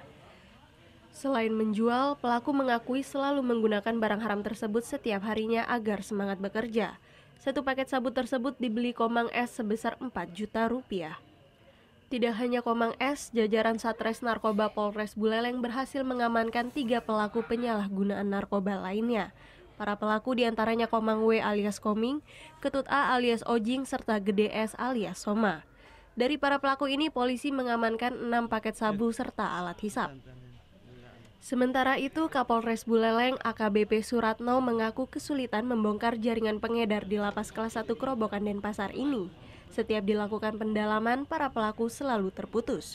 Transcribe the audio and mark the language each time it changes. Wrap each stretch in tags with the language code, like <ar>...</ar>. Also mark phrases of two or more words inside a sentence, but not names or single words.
<id>Selain menjual, pelaku mengakui selalu menggunakan barang haram tersebut setiap harinya agar semangat bekerja. Satu paket sabu tersebut dibeli Komang S sebesar 4 juta rupiah. Tidak hanya Komang S, jajaran Satres Narkoba Polres Buleleng berhasil mengamankan 3 pelaku penyalahgunaan narkoba lainnya. Para pelaku diantaranya Komang W alias Koming, Ketut A alias Ojing, serta Gede S alias Soma. Dari para pelaku ini, polisi mengamankan 6 paket sabu serta alat hisap. Sementara itu, Kapolres Buleleng AKBP Suratno mengaku kesulitan membongkar jaringan pengedar di Lapas Kelas 1 Kerobokan Denpasar ini. Setiap dilakukan pendalaman, para pelaku selalu terputus.</id>